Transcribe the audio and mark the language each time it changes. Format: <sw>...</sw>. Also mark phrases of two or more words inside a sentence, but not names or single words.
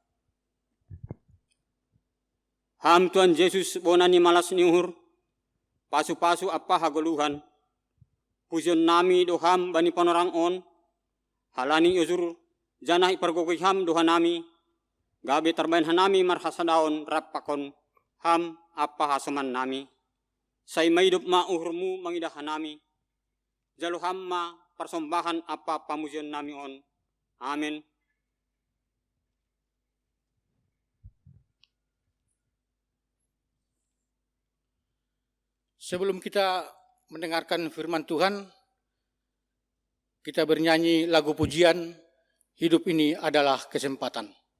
<bts>Ham Tuhan Yesus bonani malas niuhur, pasu-pasu apa hagoluhan, pujon nami doham bani panorang on, halani yuzur janah ipargogoy ham doha nami, gabi terbain hanami marhasadaon rapakon ham apa hasaman nami, say maidup mauhurmu mangidahan nami, jalo ham ma persembahan apa pamujian nami on. Amin.</bts> <id>Sebelum kita mendengarkan firman Tuhan, kita bernyanyi lagu pujian, hidup ini adalah kesempatan.</id>